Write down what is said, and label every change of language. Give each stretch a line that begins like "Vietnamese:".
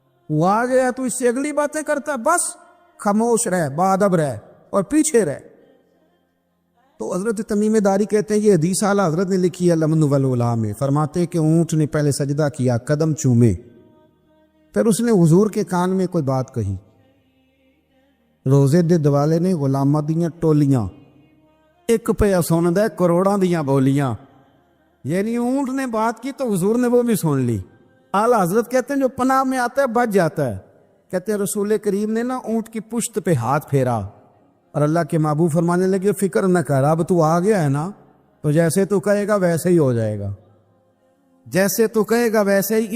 Urdu: وہ آ گیا تو اس سے اگلی باتیں کرتا ہے, بس خاموش رہ, باادب رہ اور پیچھے رہ. تو حضرت تمیم داری کہتے ہیں یہ حدیث اعلیٰ حضرت نے لکھی ہے لمن والولا میں. فرماتے ہیں کہ اونٹ نے پہلے سجدہ کیا, قدم چومے, پھر اس نے حضور کے کان میں کوئی بات کہی.
Punjabi: روزے دے دوالے نے غلامہ دیاں ٹولیاں, ایک پہ سن دے کروڑاں دیاں بولیاں.
Urdu: یعنی اونٹ نے بات کی تو حضور نے وہ بھی سن لی. اعلیٰ حضرت کہتے ہیں جو پناہ میں آتا ہے بچ جاتا ہے. کہتے ہیں رسول کریم نے نا اونٹ کی پشت پہ ہاتھ پھیرا اور اللہ کے محبوب فرمانے لگے فکر نہ کر, اب تو آ گیا ہے نا تو جیسے تو کہے گا ویسے ہی ہو جائے گا, جیسے تو کہے گا ویسے ہی.